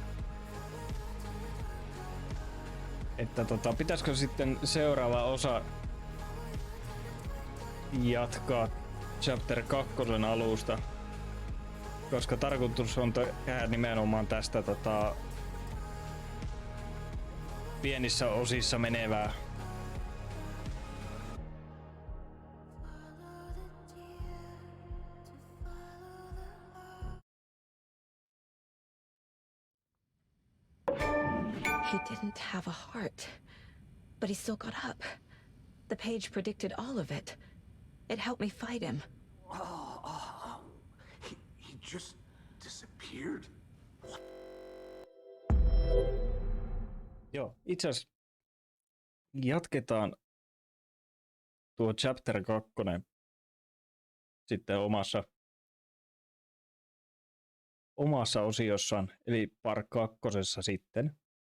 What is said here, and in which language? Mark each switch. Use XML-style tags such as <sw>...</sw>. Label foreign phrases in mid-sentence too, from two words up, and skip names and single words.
<fi>että pitäisikö sitten seuraava osa jatkaa chapter 2 alusta, koska tarkoitus on tehdä nimenomaan tästä pienissä osissa menevää.</fi> <en>He didn't have a heart, but he still got up. The page predicted all of it. It helped me fight him. He just disappeared?</en> <fi>Joo, itse asiassa jatketaan tuo chapter 2 sitten omassa osiossaan, eli part 2 sitten.</fi>